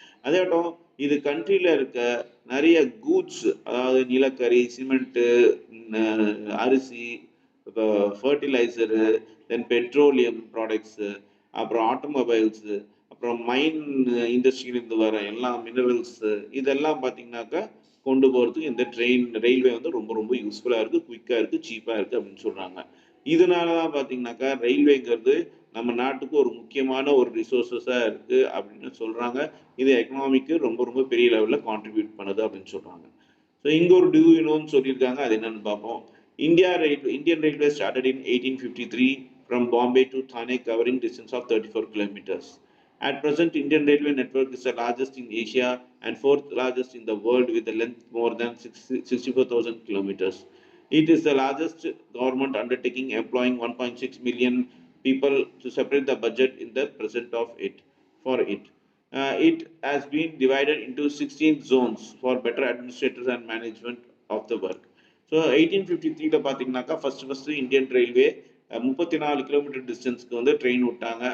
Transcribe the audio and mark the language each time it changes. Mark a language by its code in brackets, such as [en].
[ta] அதேட்டும் இது கண்ட்ரியில் இருக்க நிறைய கூட்ஸ், அதாவது நிலக்கரி, சிமெண்ட்டு, அரிசி, இப்போ ஃபர்டிலைசரு, தென் பெட்ரோலியம் ப்ராடக்ட்ஸு, அப்புறம் ஆட்டோமொபைல்ஸு, அப்புறம் மைன் இண்டஸ்ட்ரியிலேருந்து வர எல்லா மினரல்ஸு, இதெல்லாம் பார்த்தீங்கன்னாக்கா கொண்டு போகிறதுக்கு இந்த ரயில்வே வந்து ரொம்ப ரொம்ப யூஸ்ஃபுல்லாக இருக்குது, குயிக்காக இருக்குது, சீப்பாக இருக்குது அப்படின்னு சொல்கிறாங்க. இதனால தான் பார்த்தீங்கன்னாக்கா ரயில்வேங்கிறது நம்ம நாட்டுக்கு ஒரு முக்கியமான ஒரு ரிசோர்ஸஸாக இருக்குது அப்படின்னு சொல்கிறாங்க. இது எக்கனாமிக்கு ரொம்ப ரொம்ப பெரிய லெவலில் கான்ட்ரிபியூட் பண்ணுது அப்படின்னு சொல்கிறாங்க. ஸோ இங்கே ஒரு டியூ யூனோன்னு சொல்லியிருக்காங்க, அது என்னன்னு பார்ப்போம். [en] Indian Railway started in 1853 from Bombay to Thane, covering distance of 34 kilometers. At present, Indian Railway network is the largest in Asia and fourth largest in the world with a length more than 64,000 kilometers. It is the largest government undertaking employing 1.6 million people to separate the budget in the present of it. For it, it has been divided into 16 zones for better administrators and management of the work. [ta] So 1853 பார்த்தீங்கன்னாக்கா first Indian railway 34 kilometre டிஸ்டன்ஸ்க்கு வந்து train விட்டாங்க.